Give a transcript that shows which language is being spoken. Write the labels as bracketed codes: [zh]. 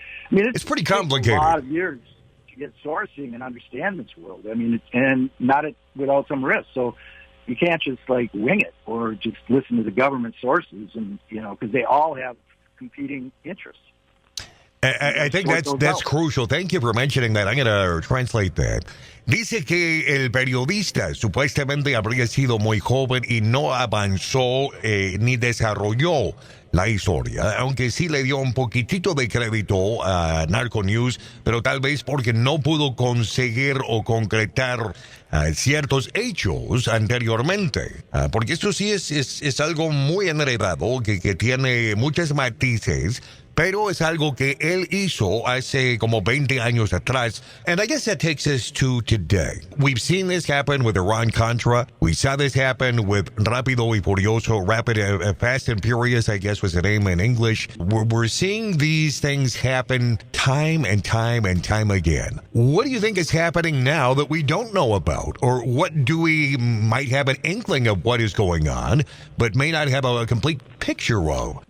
[en] It's pretty complicated. A lot of years to get sourcing and understand this world. I mean, and not without some risk. So you can't just wing it or just listen to the government sources and, because they all have competing interests. I think that's crucial. Thank you for mentioning that. I'm going to translate that. [es] Dice que el periodista supuestamente habría sido muy joven y no avanzó ni desarrolló la historia, aunque sí le dio un poquitito de crédito a Narco News, pero tal vez porque no pudo conseguir o concretar ciertos hechos anteriormente. Porque esto sí es algo muy enredado, que tiene muchos matices, pero es algo que él hizo hace como 20 años atrás. [en] And I guess that takes us to today. We've seen this happen with Iran-Contra. We saw this happen with [es] Rápido y Furioso, [en] Fast and Furious, I guess was the name in English. We're seeing these things happen time and time and time again. What do you think is happening now that we don't know about? Or what do we might have an inkling of what is going on, but may not have a complete picture of?